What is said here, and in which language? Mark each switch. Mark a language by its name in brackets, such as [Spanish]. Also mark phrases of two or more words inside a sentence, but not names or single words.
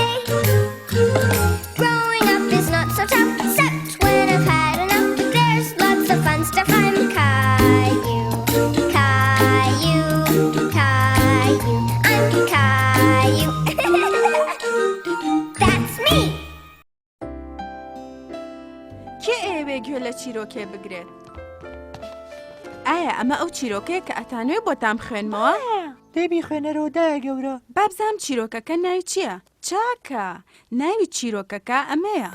[English] Growing up is not so tough, except when I've had enough. There's lots of fun stuff. I'm Caillou. Caillou, Caillou, I'm Caillou. That's me. [Central Kurdish] کێ ئێوێ گوێ لە چیرۆکێ بگرێت؟ ئایا ئەمە ئەو چیرۆکەیە کە ئەتانوێ بۆتان بخوێنمەوە؟ دەبی خوێنەرەوە دایە گەورە. با بزانم چیرۆکەکە ناوی چییە؟ چاکە، ناوی چیرۆکەکە ئەمەیە.